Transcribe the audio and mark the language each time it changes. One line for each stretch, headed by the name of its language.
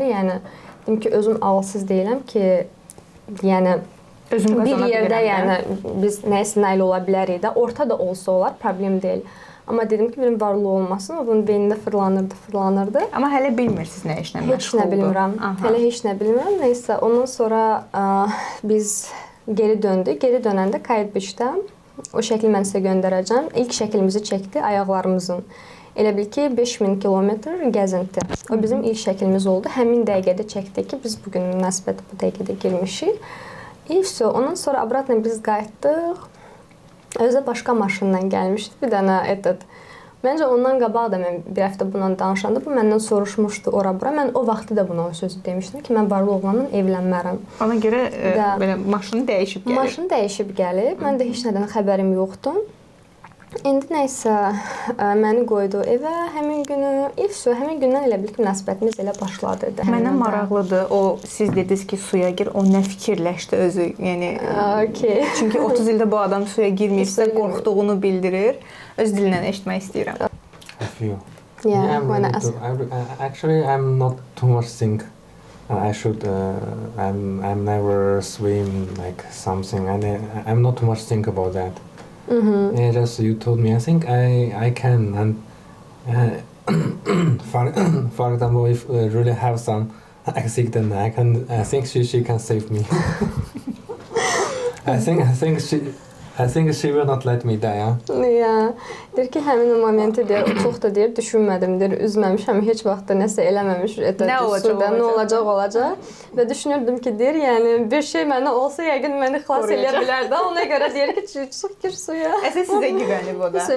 Azerbaijani: Yəni dedim ki, özüm ağılsız deyiləm ki, yəni özüm bir yerdə yəni biz nəyisə nail ola bilərik də, orta da olsa olar, problem deyil. Amma dedim ki, benim varlı olmasın, o bunun beynində fırlanırdı. Amma hələ bilmirsiniz nə işlə məşğuldur. Heç nə bilmirəm. Hələ heç nə bilmirəm. Nəysə, ondan sonra biz geri döndük. Geri dönəndə Kayıt-Beşdə o şəkli mən sizə göndərəcəm. İlk şəklimizi çəkdi ayaqlarımızın. Elə bil ki, 5000 kilometr gəzinti. O bizim ilk şəklimiz oldu. Həmin dəqiqədə çəkdik ki, biz bugün münasibətə bu dəqiqədə girmişik. İşte, ondan sonra obratla biz qayıtdıq. Özü başqa maşından gəlmişdi, bir dənə etet. Məncə ondan qabaq da mən bir həftə bundan danışanda bu məndən soruşmuşdu ora-bura. Mən o vaxtı da buna o sözü demişdim ki, mən varlı oğlanla evlənmərəm. Ona görə belə maşını dəyişib gəlib. Maşın dəyişib gəlib. Mən də heç nədən xəbərim yoxdur. İndi nəysə məni qoydu evə həmin günü. Həmin gündən elə bil ki, münasibətimiz elə başladı. Mənə maraqlıdır. O siz dediniz ki, suya gir. O nə fikirləşdi özü? Yəni çünki 30 ildə bu adam suya girməyibsə qorxduğunu bildirir. Öz dilindən eşitmək istəyirəm.
English: I feel. Yeah, actually, I'm not too much think. I should. I'm never swim like something. I'm not too much think about that. Yeah, just you told me. I think I can, and for example, if really have some accident, I think she can save me. I think she will not let me die.
Azerbaijani: Ya, deyir ki, həmin o momenti deyir, o çox da deyir, düşünmədim, deyir, üzməmişəm, heç vaxt da nəsə eləməmiş, nə olacaq. Və düşünürdüm ki, deyir, yəni bir şey mənə olsa, yəqin məni xilas eləyə bilər də. Ona görə deyir ki, çıx gir suya. Əsas sizə güvənib o da.